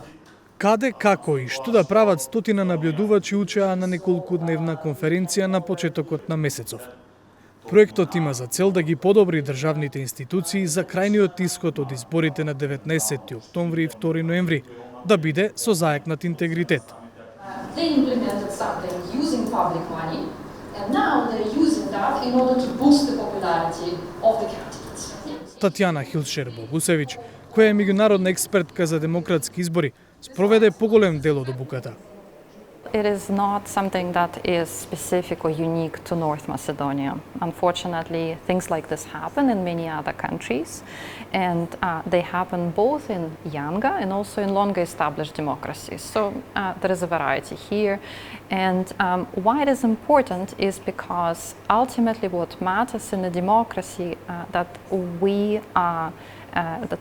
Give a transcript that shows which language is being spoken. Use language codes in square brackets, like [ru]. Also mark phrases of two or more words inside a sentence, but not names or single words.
[mk] Каде, како и што да прават стотина наблюдувачи учеа на неколкудневна конференција на почетокот на месецов. Проектот има за цел да ги подобри државните институции за крајниот исход од изборите на 19 октомври и 2 ноември, да биде со заекнат интегритет. [en] They implemented something using public money, and now they're using that in order to boost the popularity of the candidates. [mk] Татјана Хилшер-Богусевич, која е меѓународна експертка за демократски избори, спроведе поголем дел од обуката. [en] It is not something that is specific or unique to North Macedonia. Unfortunately, things like this happen in many other countries, and they happen both in younger and also in longer established democracies. So there is a variety here. And why it is important is because ultimately what matters in a democracy that we are that